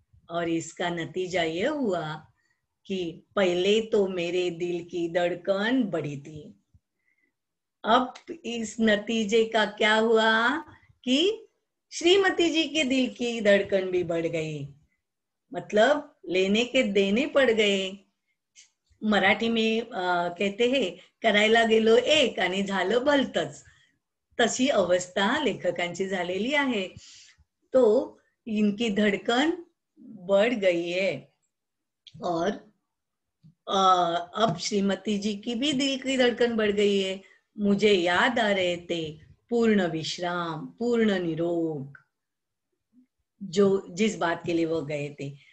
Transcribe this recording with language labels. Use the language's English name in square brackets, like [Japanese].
[Hindi] और इसका नतीजा ये हुआ कि पहले तो मेरे दिल की धड़कन बढ़ी थी। अब इस नतीजे का क्या हुआ कि श्रीमती जी के दिल की धड़कन भी बढ़ गई। मतलब लेने के देने पड़ गए। मराठी में कहते हैं [Marathi] करायला गेलो एक आणि झालं भलतच, तशी अवस्था लेखकांची झालेली आहे। [Hindi] तो इनकी धड़कन बढ़ गई है और अब श्रीमती जी की भी दिल की धड़कन बढ़ गई है। मुझे याद आ रहे थे पूर्ण विश्राम, पूर्ण निरोग, जो जिस बात के लिए वो गए थे।